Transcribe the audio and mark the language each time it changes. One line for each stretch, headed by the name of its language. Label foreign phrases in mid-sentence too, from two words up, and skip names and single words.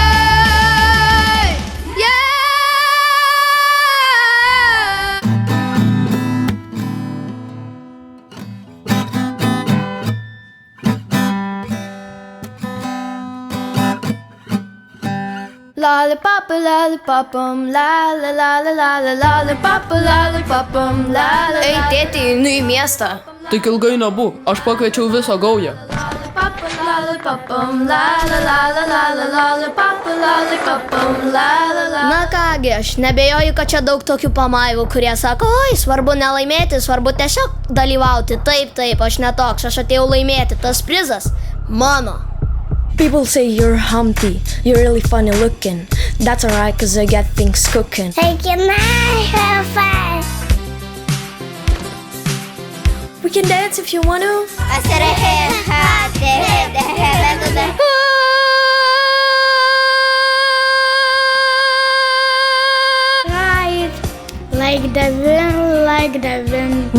English: Yeah! Lollipop, lollipopum, la la la la la la, lollipop, lollipopum, la la la.
Lithuanian: Ei, tėti, einu į miestą. Tik ilgai nebūk, aš pakviečiau visą gaują.
English: Lollipop, lollipopum, la la la la la la, lollipop, lollipopum, la la la.
Lithuanian: Na kągi, aš nebejoju, kad čia daug tokių pamaivų, kurie sako, oi, svarbu nelaimėti, svarbu tiesiog dalyvauti. Taip, taip, aš netoks, aš atėjau laimėti, tas prizas mano.
English: People say you're Humpty, you're really funny looking. That's alright, cause I get things cooking. Hey, can I have fun? We can dance if you want to. I said a head, hot, the head, Right, like the wind, like the wind.